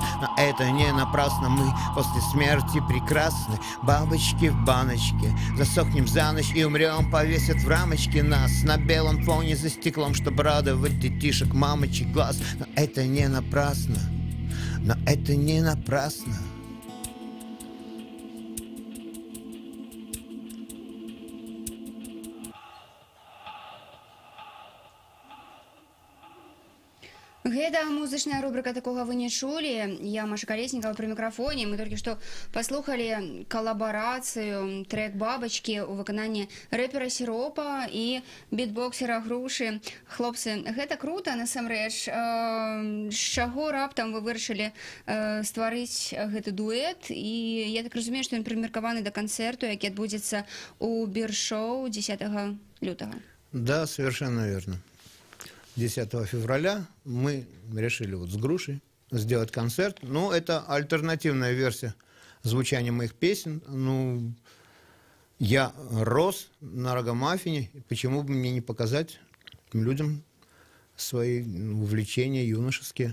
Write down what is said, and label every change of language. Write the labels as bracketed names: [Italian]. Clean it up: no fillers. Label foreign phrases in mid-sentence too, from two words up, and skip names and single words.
[Russian] Но это не напрасно, мы после смерти прекрасны. Бабочки в баночке, засохнем за ночь и умрем. Повесят в рамочке нас на белом фоне за стеклом, чтобы радовать детишек, мамочек глаз. Но это не напрасно, но это не напрасно. [Belarusian] Гэта музычная рубрика «Такога вы не чулі». [Russian] Я Маша Колесникова при микрофоне. Мы только что послухали коллаборацию, трек «Бабочки» [Belarusian] у выкананні рэпера [Russian] Сиропа и битбоксера Груши. [Belarusian] Хлопцы, гэта круто, насамрэч. З чаго раптам вы вырашылі стварыць гэты дуэт? И я так разумею, что ён прымеркаваны да канцэрту, які адбудзецца у Биршоу 10 лютага. [Russian] Да, совершенно верно. 10 февраля мы решили вот с Грушей сделать концерт. Ну, это альтернативная версия звучания моих песен. Ну, я рос на Рагамаффине, почему бы мне не показать людям свои увлечения юношеские.